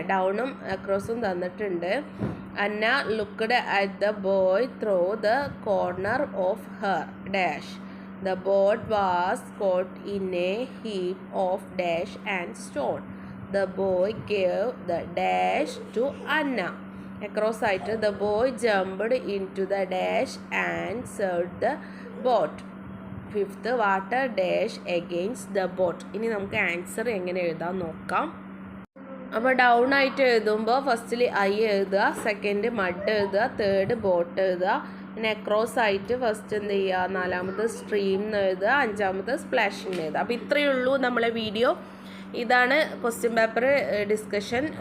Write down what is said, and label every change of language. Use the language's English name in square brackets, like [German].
[Malayalam] ഡൗണും അക്രോസും തന്നിട്ടുണ്ട്. [English] Anna looked at the boy through the corner of her dash. The boat was caught in a heap of dash and stone. The boy gave the dash to Anna. Across side, the boy jumped into the dash and served the boat. Fifth, water dash against the boat. [Malayalam] ഇനി നമുക്ക് answer എങ്ങനെ എഴുതാൻ നോക്കാം. അപ്പോൾ down ആയിട്ട് എഴുതുമ്പോൾ ഫസ്റ്റിൽ I എഴുതുക, സെക്കൻഡ് മഡ് എഴുതുക, തേർഡ് ബോട്ട് എഴുതുക. പിന്നെ അക്രോസ് ആയിട്ട് ഫസ്റ്റ് എന്ത് ചെയ്യുക, നാലാമത് സ്ട്രീം എന്ന് എഴുതുക, അഞ്ചാമത് സ്പ്ലാഷിംഗ് എഴുതുക. അപ്പോൾ ഇത്രയേ ഉള്ളൂ നമ്മളെ വീഡിയോ. ഇതാണ് ക്വസ്റ്റ്യൻ പേപ്പർ ഡിസ്കഷൻ.